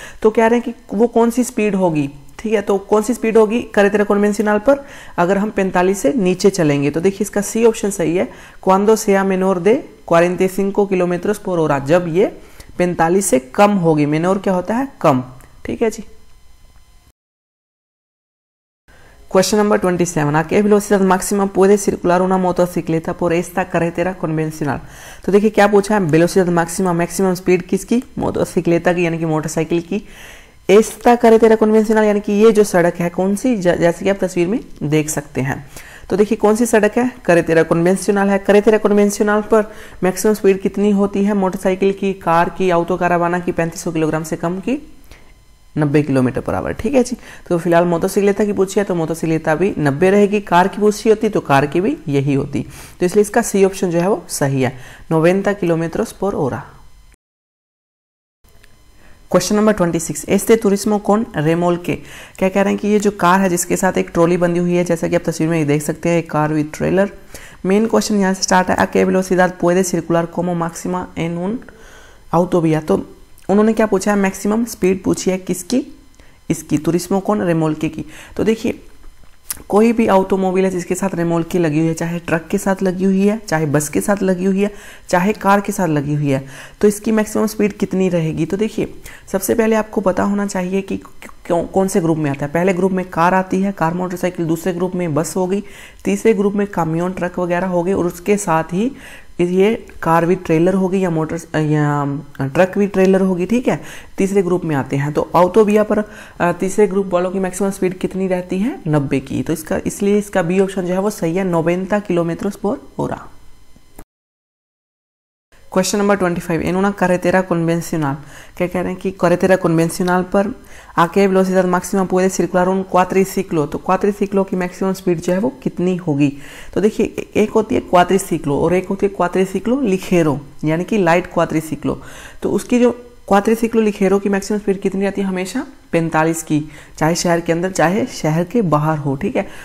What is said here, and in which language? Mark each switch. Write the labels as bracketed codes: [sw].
[hi] तो कह रहे हैं कि वो कौन सी स्पीड होगी, ठीक है। तो कौन सी स्पीड होगी करेतेरा कन्वेंशनल पर अगर हम 45 से नीचे चलेंगे। तो देखिए इसका सी ऑप्शन सही है, [es] cuando sea menor de 45 [hi] kilometre पर hora, जब ये 45 से कम होगी। मेनोर क्या होता है, कम, ठीक है जी। [en] question number 27, [es] a qué velocidad máxima puede circular una motocicleta por esta carretera convencional। [hi] तो देखिए क्या पूछा है, वेलोसिडad máxima, मैक्सिमम स्पीड किसकी, मोटोसिक्लेटा की यानी कि मोटरसाइकिल की, एस्ता करेतेरा कन्वेंशनल यानी कि ये जो सड़क है कौन सी, जैसे कि आप तस्वीर में देख सकते हैं। तो देखिए कौन सी सड़क है, करेतेरा कन्वेंशनल है। करेतेरा कन्वेंशनल पर मैक्सिमम स्पीड कितनी होती है मोटरसाइकिल की, कार की, ऑटो कारावाना की, 3500 किलोग्राम से कम की 90 किलोमीटर पर आवर, ठीक है जी। तो फिलहाल मोटोसिक्लेटा की पूछी है तो मोटोसिक्लेटा भी 90 रहेगी, कार की पूछी होती तो कार की भी यही होती। तो इसलिए इसका सी ऑप्शन जो है वो सही है, 90 किलोमीटर पर hora। [en] question number 26, [hi] एस्ते तुरिस्मो कौन रेमोल्के, क्या कह रहे हैं कि ये जो कार है जिसके साथ एक ट्रॉली बंधी हुई है, जैसा कि आप तस्वीर में देख सकते हैं, एक car with trailer. Main question यहाँ से स्टार्ट है, [es] a qué velocidad puede circular como máxima en un autovía। [hi] तो उन्होंने क्या पूछा है, मैक्सिमम स्पीड पूछी है किसकी, इसकी तुरिस्मो कौन रेमोल्के की। तो देखिए कोई भी ऑटोमोबाइल है जिसके साथ रेमोल्के लगी हुई है, चाहे ट्रक के साथ लगी हुई है, चाहे बस के साथ लगी हुई है, चाहे कार के साथ लगी हुई है, तो इसकी मैक्सिमम स्पीड कितनी रहेगी। तो देखिए सबसे पहले आपको पता होना चाहिए कि कौन से ग्रुप में आता है। पहले ग्रुप में कार आती है, कार मोटरसाइकिल, दूसरे ग्रुप में बस होगी, तीसरे ग्रुप में कामियोन ट्रक वगैरह हो गए, और उसके साथ ही ये कार विद ट्रेलर होगी या ट्रक विद ट्रेलर होगी, ठीक है, तीसरे ग्रुप में आते हैं। तो ऑटोविया पर तीसरे ग्रुप वालों की मैक्सिमम स्पीड कितनी रहती है 90 की। तो इसलिए इसका बी ऑप्शन जो है वो सही है, 90 किलोमीटर पर hora। [en] question number 25, [es] इन una carretera convencional, [hi] क्या कह रहे हैं कि [es] carretera convencional पर a qué velocidad máxima puede circular un cuatriciclo। [hi] तो क्वाट्रिसिक्लो की मैक्सिमम स्पीड जो है वो कितनी होगी। तो देखिए एक होती है क्वाट्रिसिक्लो और एक होती है क्वाट्रिसिक्लो लिखेरो यानी कि लाइट क्वाट्रिसिक्लो। तो उसकी जो क्वाट्रिसिक्लो लिखेरो की मैक्सिमम स्पीड कितनी रहती है, हमेशा 45 की, चाहे शहर के अंदर चाहे शहर के बाहर हो, ठीक है।